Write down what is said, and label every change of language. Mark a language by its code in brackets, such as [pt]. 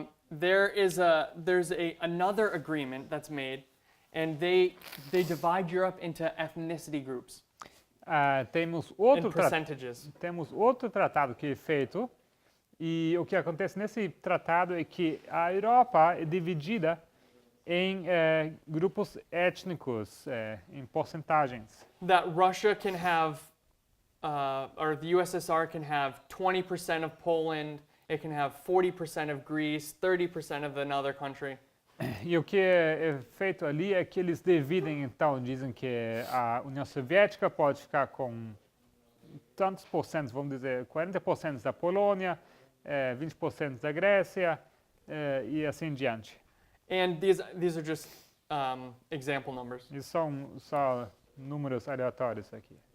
[en] there's another agreement that's made, and they divide Europe into ethnicity groups [pt] temos [en] and percentages. [pt] temos outro tratado que é feito, e o que acontece nesse tratado é que a Europa é dividida em grupos étnicos, em porcentagens. [en] That Russia can have, or the USSR can have 20% of Poland, it can have 40% of Greece, 30% of another country. [pt] E o que é feito ali é que eles dividem, então, dizem que a União Soviética pode ficar com tantos porcentos, vamos dizer, 40% da Polônia, 20% da Grécia e assim em diante. [en] And these are just example numbers. [pt] E são só números aleatórios aqui.